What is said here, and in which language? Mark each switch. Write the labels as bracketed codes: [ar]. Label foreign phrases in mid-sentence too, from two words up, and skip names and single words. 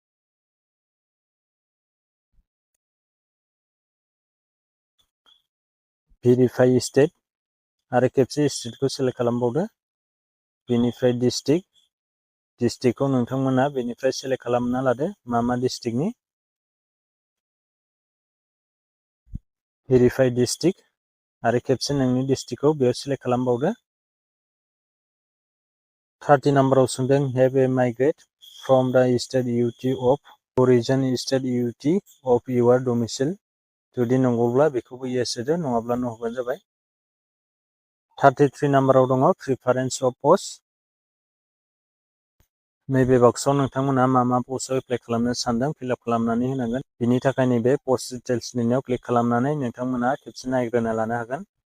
[en] verify state [brx] आरो खेबसे स्टेटखौ सेलेक्ट खालामबावदो बेनिफ्राय डिस्ट्रिक्टखौ नोंथांमोना बेनिफ्राय सेलेक्ट खालामना लादो मा डिस्ट्रिक्टनि [en] verify district [brx] आरो खेबसे नोंनि डिस्ट्रिक्टखौ बेयाव सेलेक्ट खालामबावदो 30 नाम्बाराव सोंदों [en] have a migrate from the state UT of origin state UT of your domicile [brx] जुदि नंगौब्ला बेखौबो yes होदो नङाब्ला no होबानो जाबाय 33 नाम्बाराव दङ [en] preference of post [brx] नैबे बक्सआव नोंथांमोना मा पस्टआव एप्लाइ खालामनो सानदों फिलआप खालामनानै होनांगोन बिनि थाखाय नैबे [en] post details [brx] लिरनायाव क्लिक खालामनानै नोंथांमोना खेबसे नायग्रोना लानो हागोन